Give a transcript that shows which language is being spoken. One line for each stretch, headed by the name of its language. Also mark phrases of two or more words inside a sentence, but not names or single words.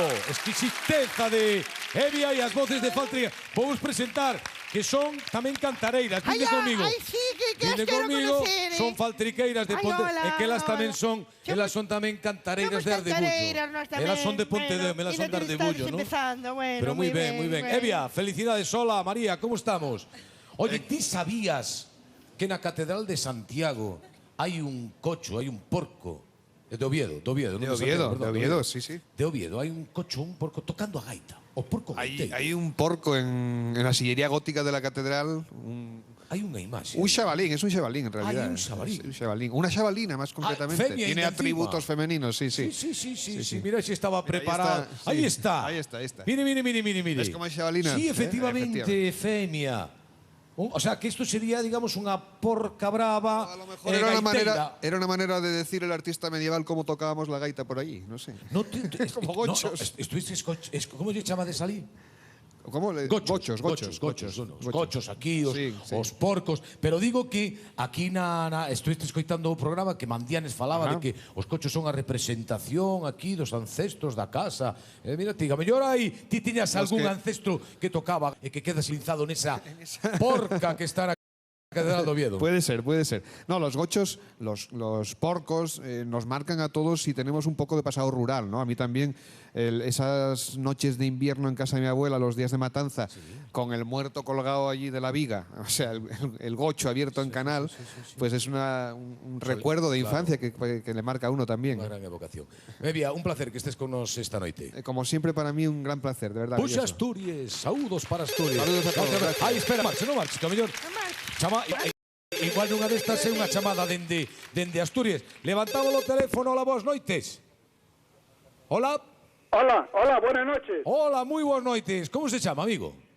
Galician: Exquisiteza de Evia e as voces de Faltriqueira. Vou vos presentar que son tamén cantareiras. Vinde comigo. Ai, sí, que Vinde as quero comigo, conocer, son faltriqueiras de Ai, Ponte, hola, e que elas tamén hola. son tamén cantareiras de Somos cantareiras, nós Ardebullo. tamén. Elas son de Ponte de elas son de Ardebullo, ¿no? Pero moi ben, moi ben. Evia, felicidades. Hola, María, como estamos? Oye, ti sabías que na Catedral de Santiago hai un cocho, hai un porco De Oviedo, de Oviedo. De non Santiago, Oviedo, perdón, de Oviedo, sí, sí. De Oviedo, hai un cocho, un porco tocando a gaita. O porco gaiteiro.
Spanish: Hay un porco en la sillería gótica de la catedral.
Galician: Hai unha imaxe.
Spanish: Un chavalín, es un chavalín en realidad. Hay un chavalín. Es un chavalín. Una chavalina más concretamente.
Galician: femia
Spanish: Tiene
Galician: ainda
Spanish: atributos
Galician: encima.
Spanish: femeninos, sí, sí. Sí. Mira si estaba Mira, preparado. ahí está, Ahí sí. está. Ahí está. Mire. ¿Ves cómo hay chavalinas? Sí, Efectivamente. efectivamente, femia. O sea, que esto sería, digamos,
Galician: unha porca brava.
Spanish: A lo mejor
Galician: gaiteira.
Spanish: era una manera de decir el artista medieval cómo tocábamos la gaita por allí, no sé. No, Como gochos. ¿Cómo se llama de salir? ¿Cómo? Gochos. Gochos aquí, Sí.
Galician: os porcos. Pero digo que aquí estuviste escoitando o programa que Mandianes falaba de que os cochos son a representación aquí dos ancestros da casa. Mira, tiga, mellor aí ti tiñas algún ancestro que tocaba e que queda silinzado nesa porca que está na Catedral de Oviedo.
Spanish: Puede ser. No, los gochos, los porcos nos marcan a todos si tenemos un poco de pasado rural, ¿no? A mí también esas noches de invierno en casa de mi abuela, los días de matanza, con el muerto colgado allí de la viga, o sea, el gocho abierto en canal, pues es un recuerdo de infancia que le marca a uno también. Una gran evocación. Bebia, un placer que estés con nos
Galician: esta noite.
Spanish: Como siempre, para mí un gran placer, de verdad.
Galician: Puxa Belloso. Asturias, saúdos para Asturias. Saúdos a todos, gracias. Ai, espera, non marches, que a mellor. Igual nunha destas é unha chamada dende Asturias. Levantamos o teléfono, hola, boas noites. Hola.
Spanish: Hola, buenas noches.
Galician: Hola, moi boas noites. Como se chama, amigo?